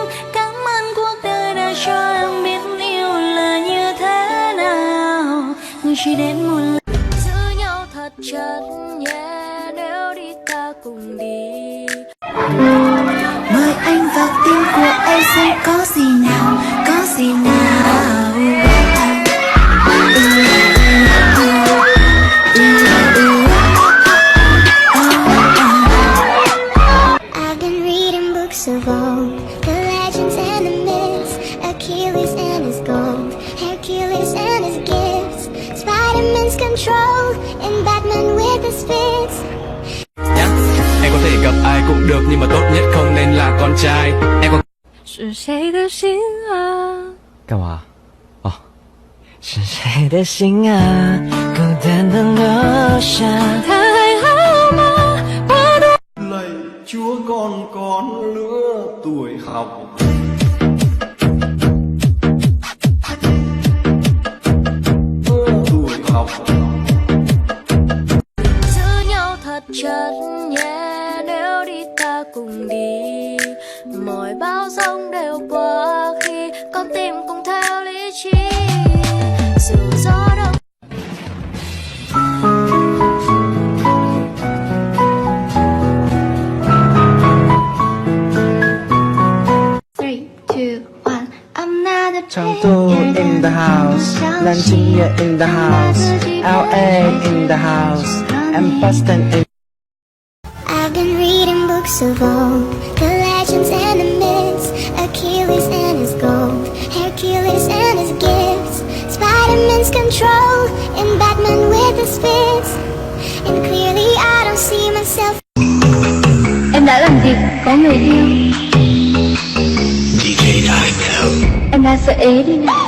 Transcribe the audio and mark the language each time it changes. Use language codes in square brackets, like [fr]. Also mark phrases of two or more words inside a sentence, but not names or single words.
[vi] Cảm ơn cuộc đời đã cho em biết yêu là như thế nào. Người chỉ đến một lần giữ nhau thật chặt nhé, nếu đi ta cùng đi. Mời anh vào tim của em xem có gì nào, có gì nào. [en] I've been reading books of old, the legends and the myths, Achilles and his gold, Hercules and his gifts, Spider-Man's control, and Batman with his fists. [vi] Em có thể gặp ai cũng được, nhưng mà tốt nhất không nên là con trai. Em có [zh] 是谁的心啊？干嘛？哦，是谁的心啊？孤单的留下。他还好吗？我都 [vi] Lạy Chúa con lứa tuổi học. Tuổi học. giữ nhau thật chặt nhé, nếu đi ta cùng đi. Mọi bão giông đều qua khi con tim cùng theo lý trí. Dù gió đông [en] Chengdu in the house, Nanjing in the house, LA in the house, and Boston in. I've been reading books of old, the legends and the myths, Achilles and his gold, Hercules and his gifts, Spider-Man's control, and Batman with his fists. And clearly I don't see myself. [vi] em đã làm gì có người yêu? [en] DJ Time [vi] Em đã sợ ế đi.